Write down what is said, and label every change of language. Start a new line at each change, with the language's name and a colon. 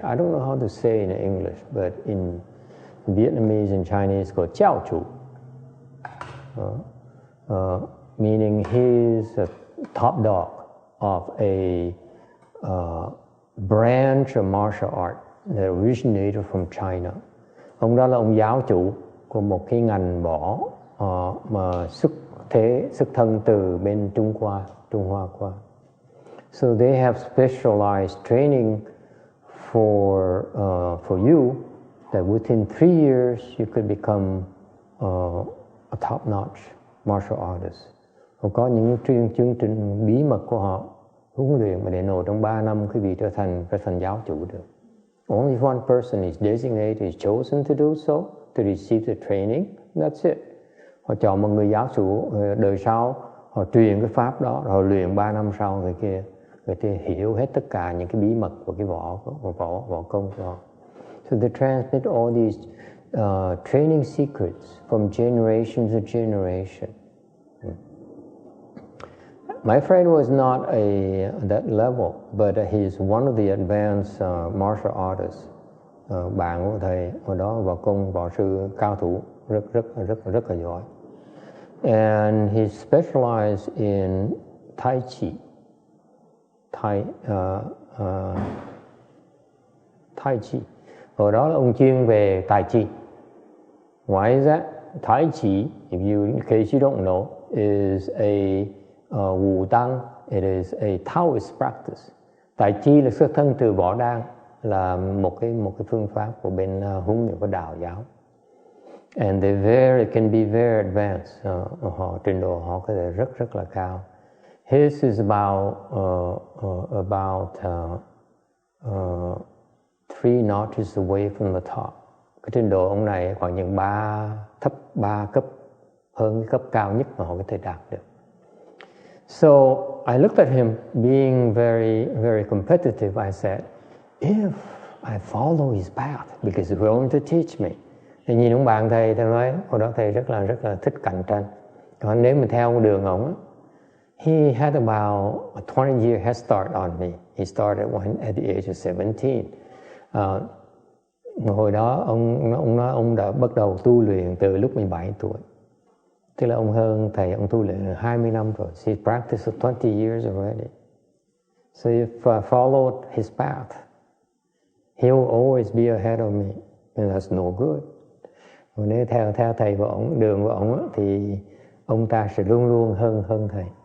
English: I don't know how to say in English, but in Vietnamese and Chinese, called Jiao Chu. Meaning he's a top dog of a branch of martial art that originated from China.
Vietnamese: Ông đó là ông giáo chủ của một cái ngành võ mà xuất thân từ bên Trung Hoa qua.
English: So they have specialized training for you that within 3 years you could become a top-notch martial artist.
Vietnamese: Họ có những chương trình bí mật của họ huấn luyện mà để nổi trong 3 năm quý vị trở thành giáo chủ được.
English: Only one person is designated, is chosen to do so, to receive the training. That's it.
Vietnamese: Họ chọn một người giáo chủ đời sau, họ truyền cái pháp đó, rồi luyện 3 năm sau người kia hiểu hết tất cả những cái bí mật của cái võ công của họ.
English: So they transmit all these training secrets from generation to generation. My friend was not that level, but he's one of the advanced martial artists.
Vietnamese: Bạn của thầy hồi đó võ sư cao thủ rất là giỏi.
English: And he specialized in Tai Chi. Tai Chi.
Vietnamese: Hồi đó là ông chuyên về Tai Chi.
English: Why is that? Tai Chi, in case you don't know, is a Wu Dang. It is a Taoist practice.
Vietnamese: Tai Chi là xuất thân từ võ đan, là một cái phương pháp của bên huấn luyện của đạo giáo.
English: And can be very advanced.
Vietnamese: Trình độ họ có thể rất là cao.
English: His is about 3 notches away from the top.
Vietnamese: Cái trình độ ông này khoảng những 3 cấp hơn cái cấp cao nhất mà họ có thể đạt được.
English: So I looked at him being very, very competitive. I said, if I follow his path, because he's going to teach me.
Vietnamese: Thì nhìn ông bạn thầy nói, hồi đó thầy rất là thích cạnh tranh. Còn nếu mình theo đường ổng,
English: he had about a 20-year head start on me. He started at the age of 17.
Vietnamese: Hồi đó ông nói ông đã bắt đầu tu luyện từ lúc 17 tuổi. Tức là ông hơn thầy, ông tu luyện 20 năm rồi.
English: He practiced for 20 years already. So if I followed his path, he will always be ahead of me. And that's no good.
Vietnamese: Còn nếu theo thầy của ông, đường của ông thì ông ta sẽ luôn luôn hơn thầy.